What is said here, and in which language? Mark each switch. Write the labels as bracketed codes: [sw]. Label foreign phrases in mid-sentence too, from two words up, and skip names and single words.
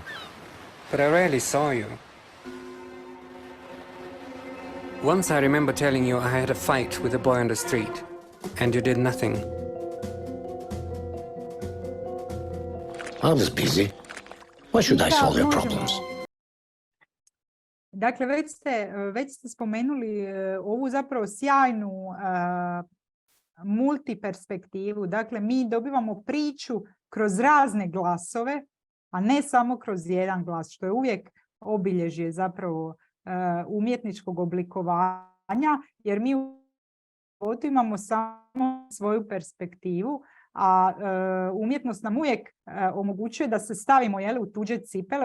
[en] But I rarely saw you. Once I remember telling you I had a fight with a boy on the street, and you did nothing. I was busy. Why should I solve your problems? [hr] Dakle, već ste spomenuli ovu zapravo sjajnu multiperspektivu. Dakle, mi dobivamo priču kroz razne glasove, a ne samo kroz jedan glas, što je uvijek obilježje zapravo umjetničkog oblikovanja, jer mi u životu imamo samo svoju perspektivu, a umjetnost nam uvijek omogućuje da se stavimo u tuđe cipele.